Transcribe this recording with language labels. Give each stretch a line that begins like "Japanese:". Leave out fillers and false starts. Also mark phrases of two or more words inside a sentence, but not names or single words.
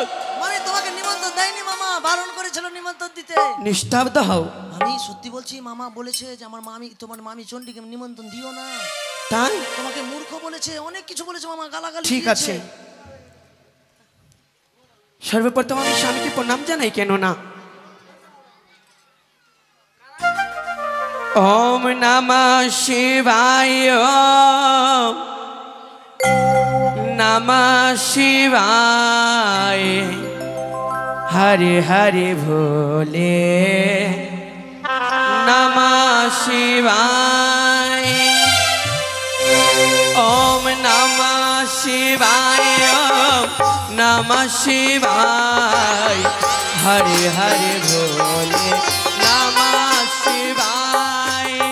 Bangla: মামি তোমাকে নিমন্ত্রণ দেয়নি মামা বারণ করেছিল নিমন্ত্রণ দিতে নিস্তব্ধ হও আমি সত্যি বলছি মামা বলেছে যে আমার মামি তোমার মামি চণ্ডীকে নিমন্ত্রণ দিও না তাই তোমাকে মূর্খ বলেছে অনেক কিছু বলেছে মামা গালাগালি ঠিক আছে সর্বপ্রথম আমি স্বামীকে প্রণাম জানাই কেন না
Sanskrit: ওম নমঃ শিবায় নমঃ শিবায়
Hindi: हरे हरे भोले
Sanskrit: नमः शिवाय ओम नमः शिवाय ओम नमः शिवाय
Hindi: हरे हरे भोले
Sanskrit: नमः शिवाय